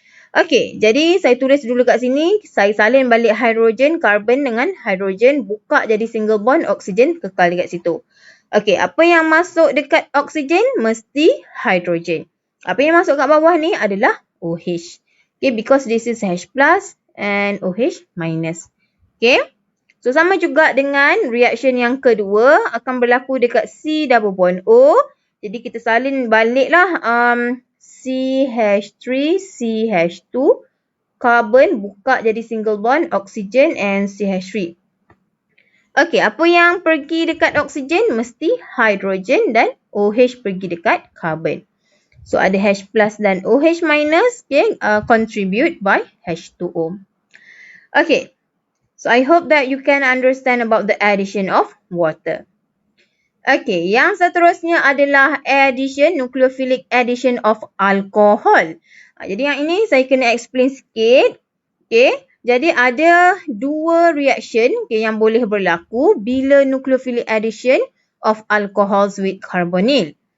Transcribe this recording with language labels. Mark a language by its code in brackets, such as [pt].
[ms] Okay, jadi saya tulis dulu kat sini, saya salin balik hidrogen, carbon dengan hidrogen, buka jadi single bond, oksigen kekal dekat situ. Okay, apa yang masuk dekat oksigen? Mesti hidrogen. Apa yang masuk kat bawah ni adalah OH. [en] Okay, because this is H plus and OH minus. [ms] Okay, so sama juga dengan reaction yang kedua akan berlaku dekat C double bond O. Jadi kita salin baliklah CH3, CH2, carbon buka jadi single bond, oksigen and CH3. Okey, apa yang pergi dekat oksigen? Mesti hidrogen dan OH pergi dekat carbon. So ada H plus dan OH minus, okay, [en] contribute by H2O. Okay, so I hope that you can understand about the addition of water. [ms] Okay, yang seterusnya adalah nucleophilic addition of alcohol. Jadi yang ini saya kena explain sikit. Okay, jadi ada 2 reaction yang boleh berlaku bila [en] nucleophilic addition of alcohols with carbonyl.